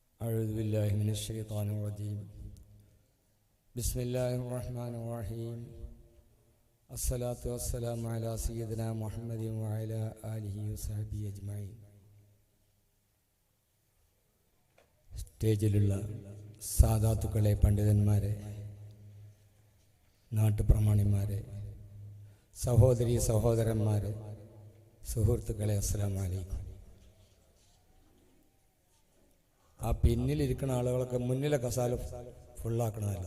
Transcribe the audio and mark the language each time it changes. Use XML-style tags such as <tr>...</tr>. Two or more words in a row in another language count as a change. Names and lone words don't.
<ar>أعوذ بالله من الشيطان الرجيم بسم الله الرحمن الرحيم الصلاة والسلام على سيدنا محمد وعلى آله وصحبه أجمعين.</ar> <ml>സ്റ്റേജിലുള്ള സാദാത്തുക്കളെ, പണ്ഡിതന്മാരെ, നാട്ടുപ്രമാണിമാരെ, സഹോദരി സഹോദരന്മാരെ, സുഹൃത്തുക്കളെ,</ml> <ar>السلام عليكم.</ar> <ml>ആ പിന്നിലിരിക്കുന്ന ആളുകളൊക്കെ മുന്നിലെ കസാല ഫുള്ളാക്കണമല്ല.</ml>